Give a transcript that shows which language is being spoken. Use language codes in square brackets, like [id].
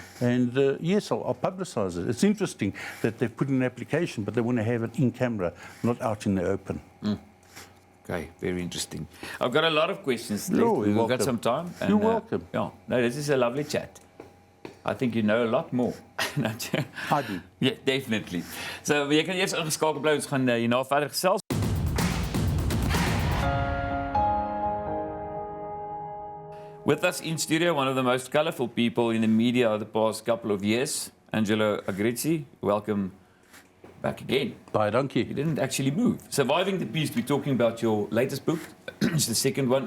[en] And yes, I'll publicise it. It's interesting that they've put in an application, but they want to have it in camera, not out in the open. Okay, very interesting. I've got a lot of questions left. You're We've got welcome. some time. And, You're welcome. Yeah, no, this is a lovely chat. I think you know a lot more. I do. Ja, definitely. [af] So, jy kan eers ingeskakel bly, ons gaan hierna verder gesels. [en] With us in studio, one of the most colourful people in the media of the past couple of years, Angelo Agrizzi. Welcome back again. Bye, donkey. You didn't actually move. Surviving the Beast, we're talking about your latest book. It's the second one.